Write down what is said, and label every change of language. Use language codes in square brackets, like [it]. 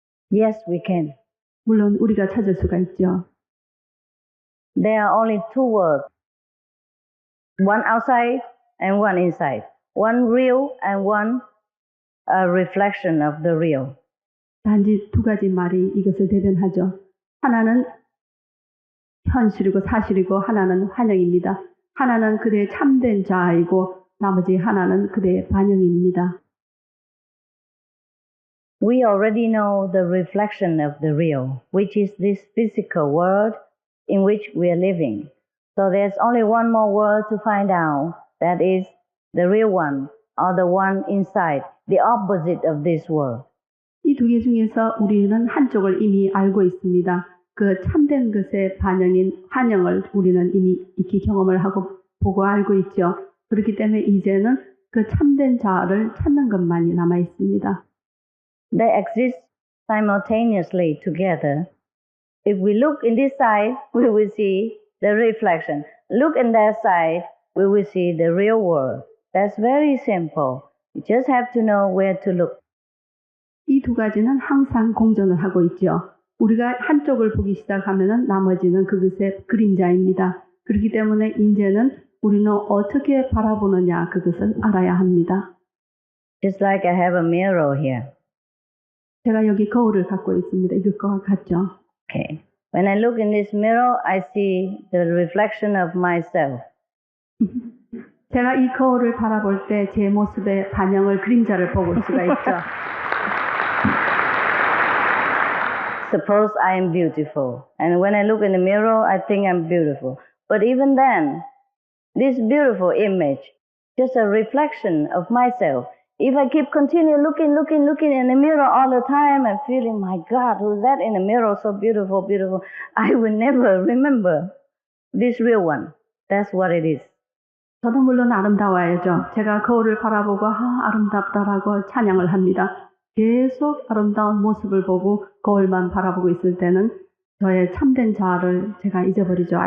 [en] Yes, we can. [ko] 물론 우리가 찾을 수가 있죠. [en] There are only two worlds. One outside and one inside. One real and one a reflection of the real. [ko] 단지 두 가지 말이 이것을 대변하죠. 하나는 현실이고 사실이고 하나는 환영입니다. 하나는 그대의 참된 자아이고 나머지 하나는 그대의 반영입니다. [en] We already know the reflection of the real, which is this physical world in which we are living. So there's only one more world to find out, that is the real one, or the one inside, the opposite of this world. [ko] 이 두 개 중에서 우리는 한쪽을 이미 알고 있습니다. 그 참된 것의 반영인 환영을 우리는 이미 익히 경험을 하고 보고 알고 있죠. 그렇기 때문에 이제는 그 참된 자아를 찾는 것만이 남아 있습니다. [en] They exist simultaneously together. If we look in this side, we will see the reflection. Look in that side, we will see the real world. That's very simple. You just have to know where to look. [ko] 이 두 가지는 항상 공존을 하고 있죠. 우리가 한쪽을 보기 시작하면 나머지는 그것의 그림자입니다. 그렇기 때문에 이제는 우리는 어떻게 바라보느냐 그것을 알아야 합니다. [en] Just like I have a mirror here. [ko] 제가 여기 거울을 갖고 있습니다. 이것과 같죠. [en] Okay. When I look in this mirror, I see the reflection of myself. [ko] 제가 이 거울을 바라볼 때 제 모습의 반영을 그림자를 보고 올 수가 있죠. [en] Suppose I am beautiful, and when I look in the mirror, I think I'm beautiful. But even then, this beautiful image, just a reflection of myself. If I keep continue looking in the mirror all the time and feeling, my God, who's that in the mirror, so beautiful, beautiful, I will never remember this real one. That's what it is. [ko] 저도 물론 아름다워야죠. 제가 거울을 바라보고 아름답다라고 찬양을 합니다. 계속 아름다운 모습을 보고 거울만 바라보고 있을 때는 저의 참된 자아를 제가 잊어버리죠.